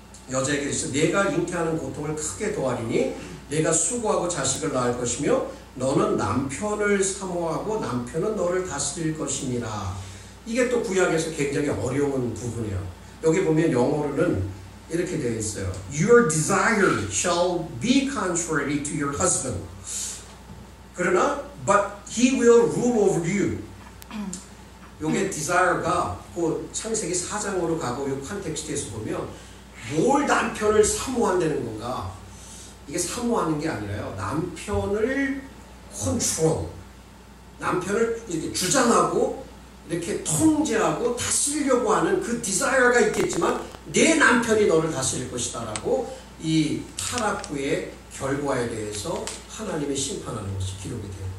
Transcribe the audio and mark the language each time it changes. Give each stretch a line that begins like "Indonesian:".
Korean: 여자에게 있어 내가 잉태하는 고통을 크게 더하리니 내가 수고하고 자식을 낳을 것이며 너는 남편을 사모하고 남편은 너를 다스릴 것이니라. 이게 또 구약에서 굉장히 어려운 부분이에요. 여기 보면 영어로는 이렇게 되어 있어요.
English: Your desire shall be contrary to your husband.
Korean: 그러나
English: but he will rule over you.
Korean: 요게 desire가 그 창세기 4장으로 가고 이 컨텍스트에서 보면 뭘 남편을 사모한다는 건가? 이게 사모하는 게 아니라요. 남편을 컨트롤, 남편을 이렇게 주장하고 이렇게 통제하고 다스리려고 하는 그 디자이어가 있겠지만 내 남편이 너를 다스릴 것이다 라고 이 타락 후의 결과에 대해서 하나님의 심판하는 것이 기록이 돼요.